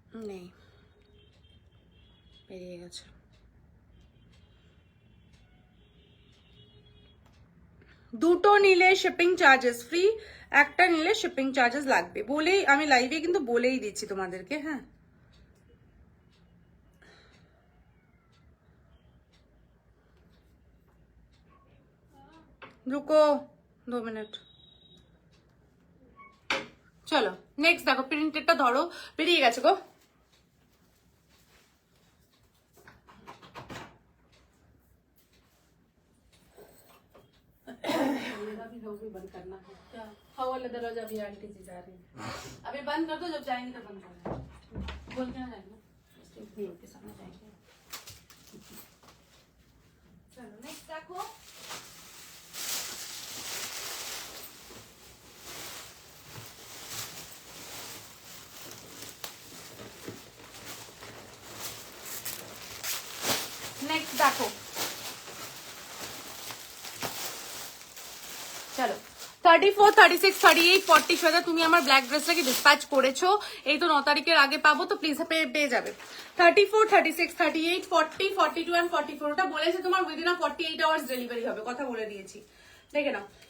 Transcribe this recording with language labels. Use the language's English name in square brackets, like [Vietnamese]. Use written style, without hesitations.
[Bangla] নেই, বেরিয়ে গেছে। দুটো নিলে শিপিং চার্জেস ফ্রি, একটা নিলে শিপিং চার্জেস লাগবে বলেই আমি লাইভে কিন্তু বলেই দিচ্ছি তোমাদেরকে। [Hindi] হ্যাঁ, रुको 2 मिनट। [Bangla] চলো নেক্সট দেখো, প্রিন্টেডটা ধরো, বেরিয়ে গেছে গো। [Hindi] बंद करना है क्या? हाँ वाला दरवाजा अभी आंटी जी जा रही है, अभी बंद कर दो, जब जाएंगे तो बंद करना। बोल के ना जाएंगे, व्यू के सामने जाएंगे। चलो नेक्स्ट देखो, नेक्स्ट देखो। [Bangla] চলো 34, 36, 38, 40 শ্বেতা তুমি আমার ব্ল্যাক ড্রেসটাকে ডিসপ্যাচ করেছো, এই তো 9 তারিখের আগে পাবো, তো প্লিজ পেয়ে যাবে। 34, 36, 38, 40, 42 and 44 ওটা বলেছে তোমার উইদিন 48 আওয়ার্স ডেলিভারি হবে, কথা বলে দিয়েছি, দেখে নাও।